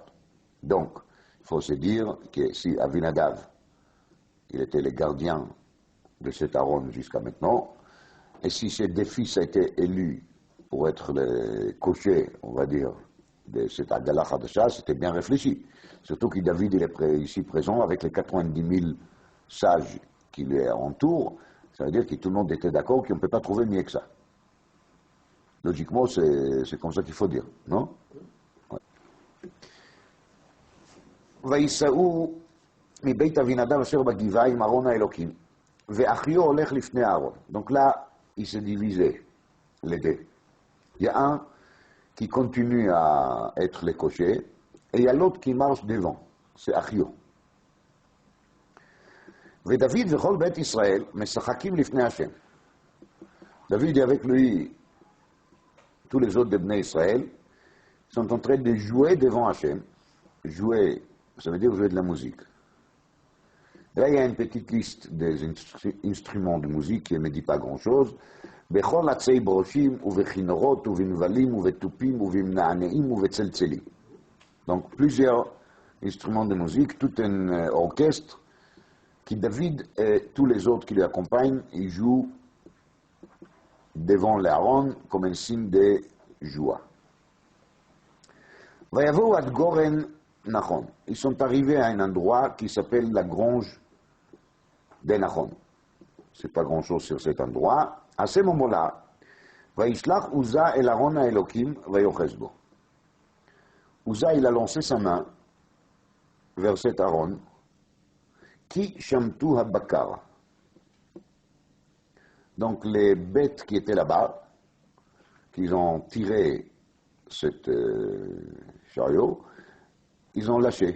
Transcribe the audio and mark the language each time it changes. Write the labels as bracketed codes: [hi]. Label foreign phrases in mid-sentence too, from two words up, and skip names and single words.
[fr] Donc, Il faut se dire que si Avinadav, il était le gardien de cet Aaron jusqu'à maintenant, et si ses deux fils étaient élus pour être les cochers, on va dire, de cet [he] עגלה חדשה, [fr] c'était bien réfléchi. Surtout que David il est ici présent avec les 90 000 sages qui lui entourent, ça veut dire que tout le monde était d'accord qu'on ne peut pas trouver mieux que ça. Logiquement, c'est comme ça qu'il faut dire, non? [he] ויסעו מבית אבינדב אשר בגבעה עם ארון האלוקים, ואחיו הולך לפני הארון. [fr] Donc là, il s'est divisé, les deux. Il y a un qui continue à être le cocher, et il y a l'autre qui marche devant, c'est Achio. [he] ודוד וכל בית ישראל משחקים לפני השם. [fr] David et avec lui, tous les autres de Bnei Israël, sont en train de jouer devant Hachem. Jouer, ça veut dire jouer de la musique. Et là, il y a une petite liste des instruments de musique qui ne me dit pas grand-chose. [he] בכל עצי ברושים ובכינורות ובנבלים ובתופים ובמנענעים ובצלצלים. [fr] Donc plusieurs instruments de musique, tout un orchestre qui David et tous les autres qui le accompagnent, ils jouent devant l'Aaron comme un signe de joie. [he] ויבואו עד גורן נחון. [fr] Ils sont arrivés à un endroit qui s'appelle la grange de Nachon. C'est pas grand-chose sur cet endroit. À ce moment-là, [he] וישלח עוזה אל ארון האלוקים ויוחז בו. [fr] Uza, il a lancé sa main vers cet Aaron, qui [he] שמטו הבקר. [fr] Donc les bêtes qui étaient là-bas, qu'ils ont tiré cet chariot, ils ont lâché.